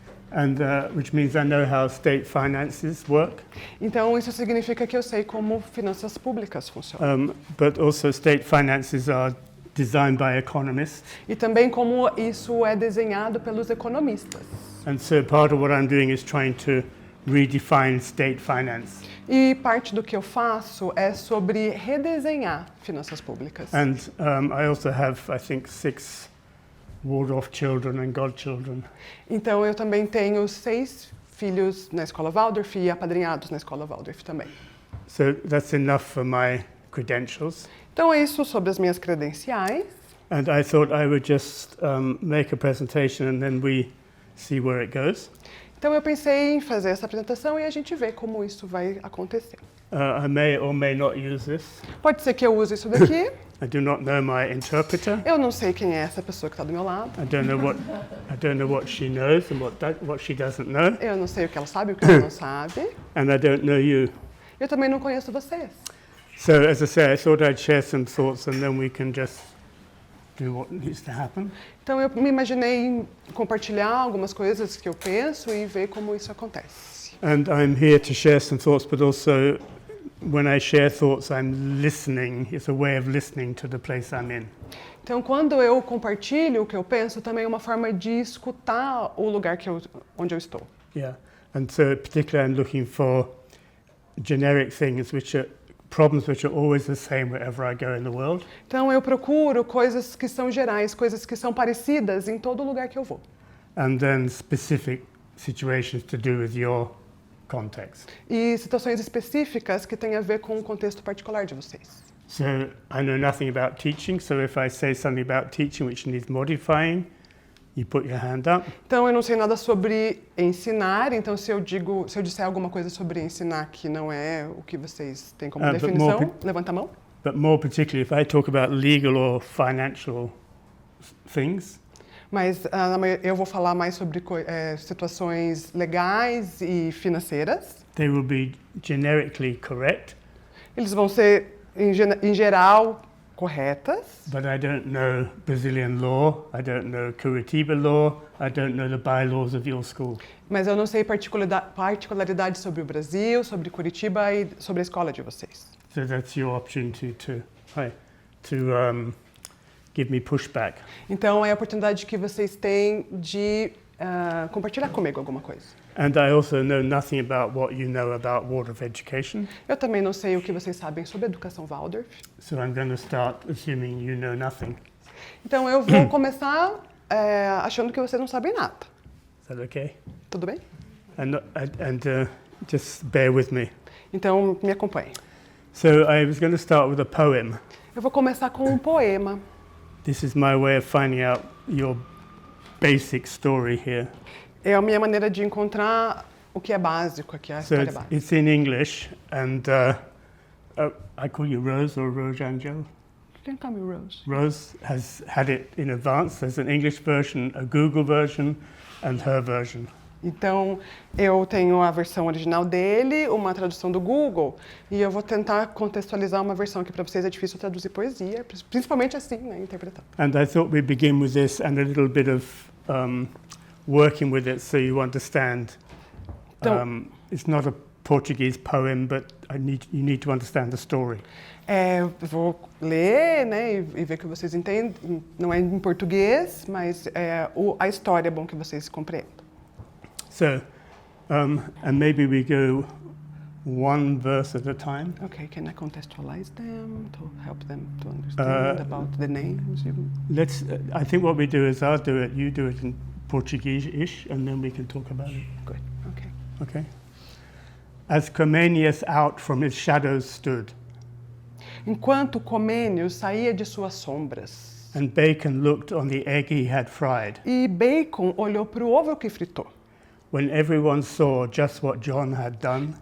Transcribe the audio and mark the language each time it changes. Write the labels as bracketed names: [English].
[English] And which means I know how state finances work, [Portuguese] Então isso significa que eu sei como finanças públicas funcionam. [English] but also state finances are designed by economists. [Portuguese] E também como isso é desenhado pelos economistas. [English] And so part of what I'm doing is trying to redefine state finance. [Portuguese] E parte do que eu faço é sobre redesenhar finanças públicas. [English] And I also have, I think, 6 Waldorf children and godchildren. [Portuguese] Então eu também tenho 6 filhos na escola Waldorf e apadrinhados na escola Waldorf também. [English] So that's enough for my credentials. [Portuguese] Então é isso sobre as minhas credenciais. [English] And I thought I would just make a presentation and then we see where it goes. [Portuguese] Então eu pensei em fazer essa apresentação e a gente vê como isso vai acontecer. [English] I may or may not use this. [Portuguese] Pode ser que eu use isso daqui. [English] I do not know my interpreter. [Portuguese] Eu não sei quem é essa pessoa que está do meu lado. [English] I don't know what she knows and what she doesn't know. [Portuguese] Eu não sei o que ela sabe e o que ela não sabe. [English] And I don't know you. [Portuguese] Eu também não conheço vocês. [English] So as I say, I thought I'd share some thoughts and then we can just do what needs to happen. [Portuguese] Então eu me imaginei em compartilhar algumas coisas que eu penso e ver como isso acontece. [English] And I'm here to share some thoughts, but also when I share thoughts, I'm listening. It's a way of listening to the place I'm in. [Portuguese] Então quando eu compartilho o que eu penso, também é uma forma de escutar o lugar onde eu estou. [English] Yeah. And so particularly I'm looking for generic things problems which are always the same wherever I go in the world. [Portuguese] Então eu procuro coisas que são gerais, coisas que são parecidas em todo lugar que eu vou. [English] And then specific situations to do with your context. [Portuguese] E situações específicas que têm a ver com o contexto particular de vocês. [English] So I know nothing about teaching, so if I say something about teaching which needs modifying, you put your hand up. [Portuguese] Então eu não sei nada sobre ensinar, então se eu disser alguma coisa sobre ensinar que não é o que vocês têm como definição, levanta a mão. [English] But more particularly if I talk about legal or financial things, [Portuguese] Mas eu vou falar mais sobre situações legais e financeiras. [English] they will be generically correct, [Portuguese] Eles vão ser, em geral, corretas. [English] but I don't know Brazilian law, I don't know Curitiba law, I don't know the bylaws of your school. [Portuguese] Mas eu não sei particularidades sobre o Brasil, sobre Curitiba e sobre a escola de vocês. [English] So that's your opportunity to give me pushback. [Portuguese] Então é a oportunidade que vocês têm de compartilhar comigo alguma coisa. [English] And I also know nothing about what you know about Waldorf education, [Portuguese] Eu também não sei o que vocês sabem sobre educação Waldorf. [English] so I'm going to start assuming you know nothing. [Portuguese] Então eu vou começar achando que vocês não sabem nada. [English] Is that okay? [Portuguese] Tudo bem? [English] And just bear with me. [Portuguese] Então me acompanhe. [English] So I was going to start with a poem. [Portuguese] Eu vou começar com um poema. [English] This is my way of finding out your basic story here. [Portuguese] É a minha maneira de encontrar o que é básico aqui, a [English] So [Portuguese] história básica. [English] it's in English, and I call you Rose or Rose Angel. [Portuguese] Quem tá, meu Rose? [English] Rose has had it in advance. There's an English version, a Google version, and her version. [Portuguese] Então, eu tenho a versão original dele, uma tradução do Google, e eu vou tentar contextualizar uma versão que para vocês é difícil traduzir poesia, principalmente assim, né, interpretando. [English] And I thought we'd begin with this and a little bit of working with it so you understand. [Portuguese] Então, [English] It's not a Portuguese poem, but you need to understand the story. [Portuguese] Eu vou ler, né, e ver que vocês entendem. Não é em português, mas a história é bom que vocês compreendam. [English] So, and maybe we go one verse at a time. Okay, can I contextualize them to help them to understand about the names? I think what we do is I'll do it, you do it in Portuguese-ish, and then we can talk about it. Good, okay. Okay. As Comenius out from his shadows stood, [Portuguese] Enquanto Comênios saía de suas sombras, [English] and Bacon looked on the egg he had fried, [Portuguese] e Bacon olhou para o ovo que fritou, [English] when everyone saw just what John had done,